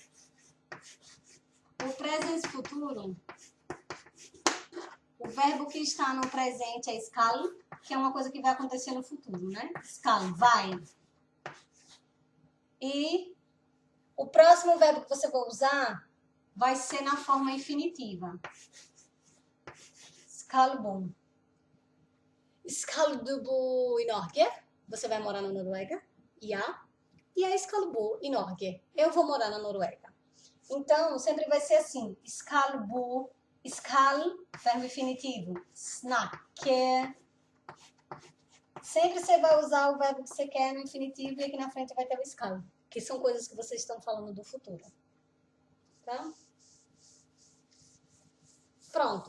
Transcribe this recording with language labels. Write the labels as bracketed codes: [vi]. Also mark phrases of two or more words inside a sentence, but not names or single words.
[pt] O presente futuro, o verbo que está no presente é skal, que é uma coisa que vai acontecer no futuro, né? Skal, vai. E o próximo verbo que você vai usar vai ser na forma infinitiva. [no] Skal bo. Skal du bo i Norge? [pt] Você vai morar na Noruega? [no] Ja. E a skal bo i Norge? [pt] Eu vou morar na Noruega. Então, sempre vai ser assim. [no] Skal bo, skal, [pt] verbo infinitivo. [no] Snakke. [pt] Sempre você vai usar o verbo que você quer no infinitivo e aqui na frente vai ter o skal. Que são coisas que vocês estão falando do futuro. Tá? Pronto.